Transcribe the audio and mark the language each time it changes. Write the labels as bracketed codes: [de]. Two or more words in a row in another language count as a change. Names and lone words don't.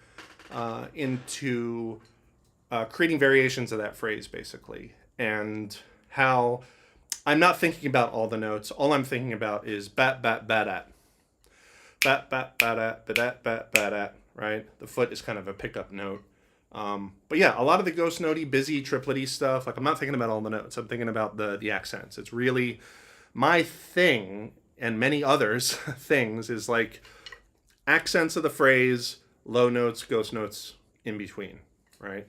[en] into creating variations of that phrase, basically, and how I'm not thinking about all the notes. All I'm thinking about is bat bat bat at, bat bat bat at, bat bat bat at. Right, the foot is kind of a pickup note. But yeah, a lot of the ghost notey, busy, triplety stuff. Like I'm not thinking about all the notes. I'm thinking about the accents. It's really my thing. And many others things is like accents of the phrase, low notes, ghost notes in between, right?